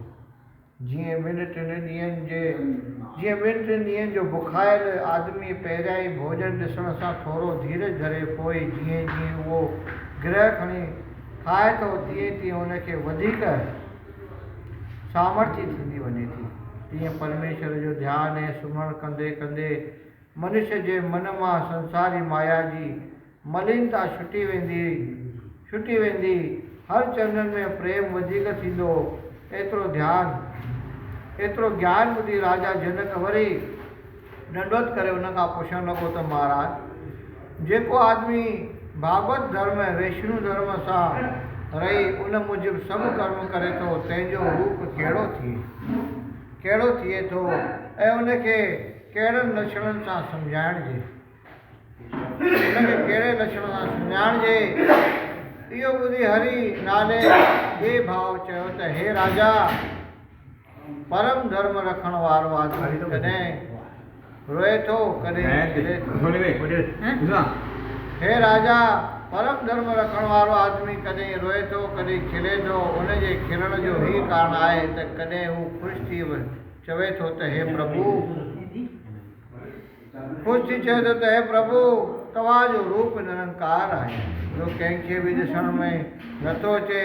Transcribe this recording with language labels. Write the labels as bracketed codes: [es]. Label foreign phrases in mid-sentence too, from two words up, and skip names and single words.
[sd] जीअं ॿिनि टिनि ॾींहंनि जो बुखायल आदमी पहिरियां ई भोजन ॾिसण सां थोरो धीरज धरे पोइ जीअं जीअं उहो ग्रह खणी खाए थो तीअं तीअं उनखे वधीक सामर्थ्य थींदी वञे थी। तीअं परमेश्वर जो ध्यानु ऐं सुम्हणु कंदे कंदे मनुष्य जे मन मां संसारी मलिनता छुटी वेंदी हर चंदन में प्रेम वधीक थींदो। एतिरो ज्ञान ॿुधी राजा जनक वरी दंडवत करे उन खां पुछणु लॻो त महाराज, जेको आदमी भागवत धर्म वैष्णु धर्म सां रही उन मूजिबि सभु कर्म करे थो, तंहिंजो रूप कहिड़ो थिए थो ऐं उनखे कहिड़नि लक्षणनि सां सम्झाइणिजे। इहो ॿुधी हरि नाले ॿिए भाव चयो त हे राजा, परम धर्म रखण वारो आदमी कॾहिं रोए थो कॾहिं खिले थो। हे राजा, परम धर्म रखण वारो आदमी कॾहिं रोए थो कॾहिं खिले थो। उनजे खिलण जो ही कारण आहे त कॾहिं हू ख़ुशि थी चवे थो त हे प्रभु, तव्हांजो रूप निरंकार आहे जो कंहिंखे बि ॾिसण में नथो अचे।